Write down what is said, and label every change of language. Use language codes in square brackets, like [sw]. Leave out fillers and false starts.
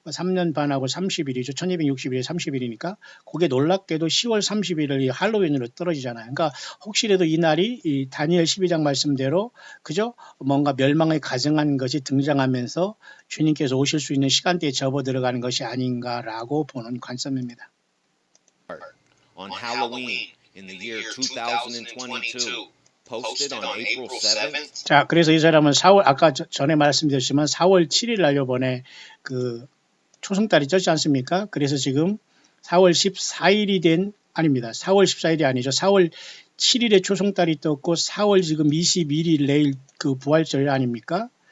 [ko] 3년 반하고 30일이죠. 1260일에 30일이니까 그게 놀랍게도 10월 30일을 할로윈으로 떨어지잖아요. 그러니까 혹시라도 이 날이 이 다니엘 12장 말씀대로 그죠? 뭔가 멸망에 가증한 것이 등장하면서 주님께서 오실 수 있는 시간대에 접어 들어가는 것이 아닌가라고 보는 관점입니다. [en] On Halloween in the year 2022, posted on April 7th. [ko] 자, 그래서 이 사람은 아까 전에 말씀드렸지만 4월 7일 날 요번에 그 초승달이 떴지 않습니까? 그래서 지금 4월 14일이 아닙니다. 4월 14일이 아니죠. 4월 7일에 초승달이 떴고 4월 지금 21일 내일 그 부활절 아닙니까?